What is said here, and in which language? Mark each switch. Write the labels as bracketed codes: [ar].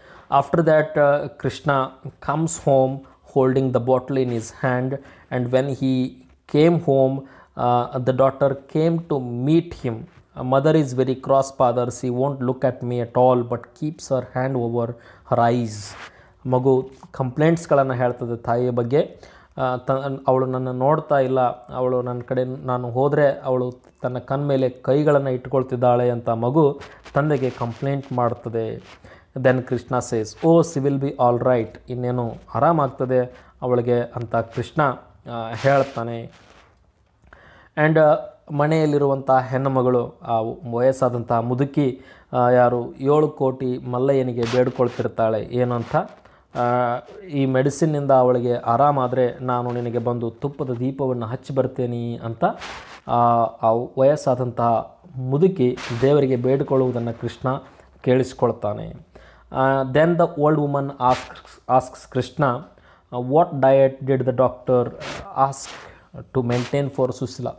[en] After that Krishna comes home holding the bottle in his hand, and when he came home the daughter came to meet him. Mother is very cross father, she won't look at me at all but keeps her hand over her eyes. [kn] ಮಗು ಕಂಪ್ಲೇಂಟ್ಸ್ಗಳನ್ನು ಹೇಳ್ತದೆ ತಾಯಿಯ ಬಗ್ಗೆ. ಅವಳು ನನ್ನ ನೋಡ್ತಾ ಇಲ್ಲ, ಅವಳು ನನ್ನ ಕಡೆ ನಾನು ಹೋದರೆ ಅವಳು ತನ್ನ ಕಣ್ಣ ಮೇಲೆ ಕೈಗಳನ್ನು ಇಟ್ಕೊಳ್ತಿದ್ದಾಳೆ ಅಂತ ಮಗು ತಂದೆಗೆ ಕಂಪ್ಲೇಂಟ್ ಮಾಡ್ತದೆ. [en] then Krishna says oh she will be all right, [kn] ಇನ್ನೇನು ಆರಾಮಾಗ್ತದೆ ಅವಳಿಗೆ ಅಂತ ಕೃಷ್ಣ ಹೇಳ್ತಾನೆ. ಆ್ಯಂಡ್ ಮನೆಯಲ್ಲಿರುವಂಥ ಹೆಣ್ಣುಮಗಳು, ಆ ವಯಸ್ಸಾದಂಥ ಮುದುಕಿ ಯಾರು 7 ಕೋಟಿ ಮಲ್ಲಯ್ಯನಿಗೆ ಬೇಡ್ಕೊಳ್ತಿರ್ತಾಳೆ ಏನು ಅಂತ, ಈ ಮೆಡಿಸಿನ್ನಿಂದ ಅವಳಿಗೆ ಆರಾಮಾದರೆ ನಾನು ನಿನಗೆ ಬಂದು ತುಪ್ಪದ ದೀಪವನ್ನು ಹಚ್ಚಿ ಬರ್ತೀನಿ ಅಂತ ಆ ವಯಸ್ಸಾದಂತಹ ಮುದುಕಿ ದೇವರಿಗೆ ಬೇಡಿಕೊಳ್ಳುವುದನ್ನು Krishna ಕೇಳಿಸ್ಕೊಳ್ತಾನೆ. [en] Then the old woman asks Krishna, what diet did the doctor ask to maintain for Susila?